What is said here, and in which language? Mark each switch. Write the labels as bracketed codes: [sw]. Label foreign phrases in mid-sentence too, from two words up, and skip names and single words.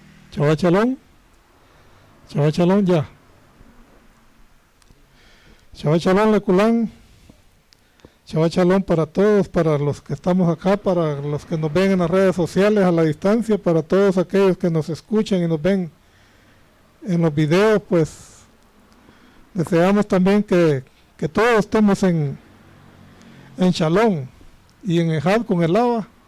[he] שבת שלום. שבת שלום יא. שבת שלום לכולן. שבת שלום [es] para todos, para los que estamos acá, para los que nos ven en las redes sociales a la distancia, para todos aquellos que nos escuchan y nos ven en los videos, pues deseamos también que todos estemos en Shalom y en Ejad con el Abba.